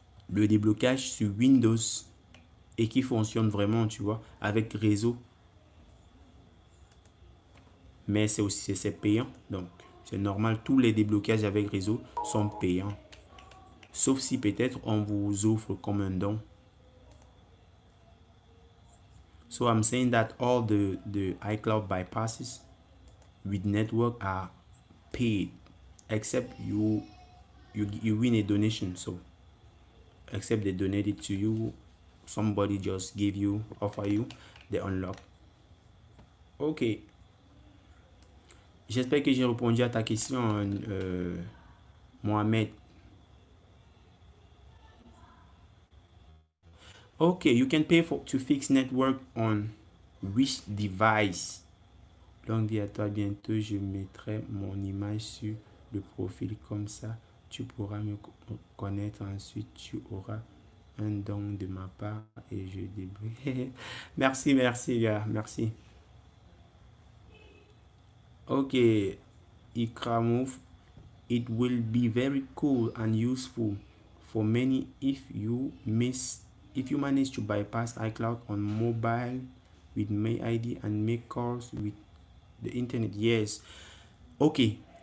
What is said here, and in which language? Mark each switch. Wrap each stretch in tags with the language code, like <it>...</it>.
<fr>Le déblocage sur Windows, et qui fonctionne vraiment, tu vois, avec réseau. Mais c'est payant, donc c'est normal. Tous les déblocages avec réseau sont payants, sauf si peut-être on vous offre comme un don.</fr> <en>So I'm saying that all the iCloud bypasses with network are paid, except you win a donation. So except they donate it to you, somebody just offer you the unlock.</en> <fr>Ok, j'espère que j'ai répondu à ta question, Mohamed.</fr> <en>Okay, you can pay to fix network on which device?</en> <fr>Longue vie à toi, bientôt je mettrai mon image sur le profil, comme ça tu pourras me connaître, ensuite tu auras un don de ma part et je débrouille. Merci gars, merci.</fr> <en>Okay, Ikramov, it will be very cool and useful for many if you manage to bypass iCloud on mobile with MayID and make calls with the internet. Yes. Okay.</en>